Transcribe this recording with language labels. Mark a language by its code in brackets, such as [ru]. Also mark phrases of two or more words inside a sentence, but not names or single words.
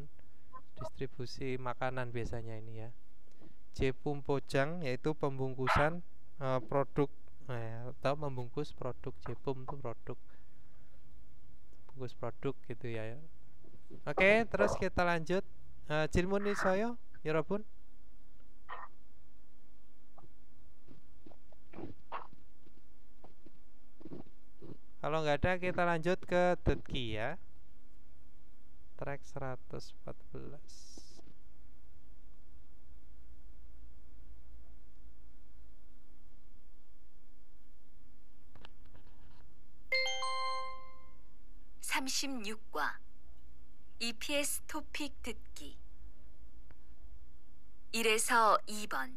[id] Distribusi makanan biasanya ini ya. [ko] 제품 포장 [id] yaitu pembungkusan produk atau membungkus produk. Jepum itu produk, bungkus produk gitu ya. Oke, terus kita lanjut. [ko] 질문 있어요, 여러분? [id] Kalau nggak ada, kita lanjut ke Detki ya. Track 114. [ko] (36과) EPS 토픽 듣기 1에서 2번.